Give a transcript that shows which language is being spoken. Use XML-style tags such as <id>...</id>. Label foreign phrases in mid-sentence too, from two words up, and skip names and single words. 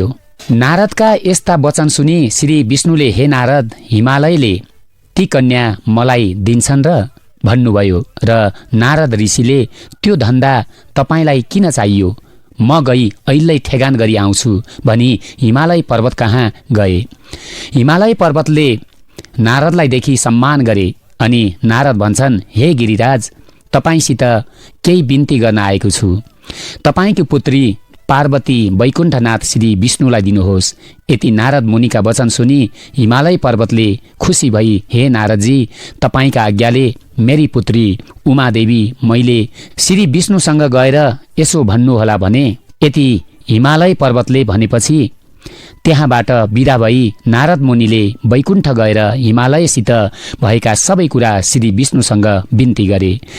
<ne>नारदका यस्ता वचन सुनि श्री विष्णुले, हे नारद, हिमालयले ती कन्या मलाई दिन्छन् र भन्नुभयो र नारद ऋषिले त्यो धन्दा तपाईलाई किन चाहियो? म गई अहिल्यै ठेगान गरी आउँछु भनी हिमालय पर्वत कहाँ गए। हिमालय पर्वतले नारदलाई देखि सम्मान गरे अनि नारद भन्छन्, हे गिरिराज, तपाईसित केही बिन्ती गर्न आएको छु। तपाईकी पुत्री पार्वती वैकुण्ठनाथ श्री विष्णुलाई दिनुहोस्। यति नारद मुनिका वचन सुनि हिमालय पर्वतले खुसी भई, हे नारदजी, तपाईका आज्ञाले मेरी पुत्री उमादेवी मैले श्री विष्णुसँग गएर यसो भन्नुहोला भने। यति हिमालय पर्वतले भनेपछि त्यहाँबाट बिदा भई नारद मुनिले वैकुण्ठ गएर हिमालयसित भएका सबै कुरा श्री विष्णुसँग बिन्ती गरे।</ne>